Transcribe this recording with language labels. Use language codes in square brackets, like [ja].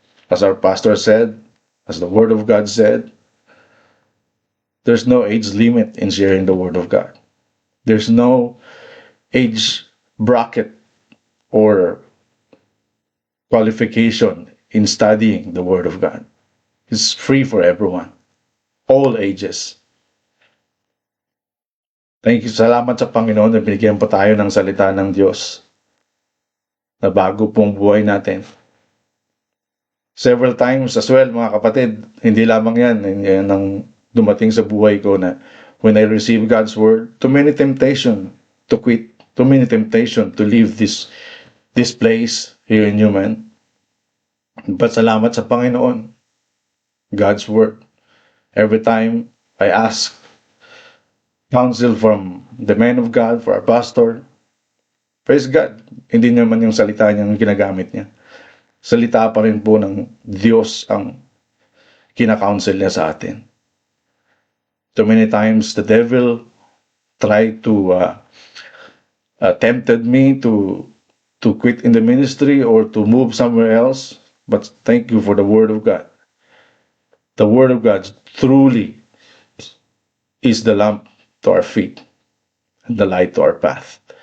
[en] As our pastor said, as the Word of God said, there's no age limit in sharing the Word of God. There's no age bracket or qualification in studying the Word of God. It's free for everyone, all ages. Thank you, [tl] salamat sa Panginoon na binigyan po tayo ng salita ng Diyos na bago pong buhay natin. [en] Several times as well, [tl] mga kapatid, hindi lamang yan ang dumating sa buhay ko na [en] when I receive God's Word, too many temptation to quit, too many temptation to leave this place here in Newman. [tl] But salamat sa Panginoon, God's Word. [en] Every time I ask counsel from the man of God, for our pastor, praise God, [tl] hindi naman yung salita niya yung ginagamit niya. Salita pa rin po ng Diyos ang kinakounsel niya sa atin. [en] So many times the devil tried to tempted me to quit in the ministry or to move somewhere else. But thank you for the Word of God. The Word of God truly is the lamp to our feet and the light to our path.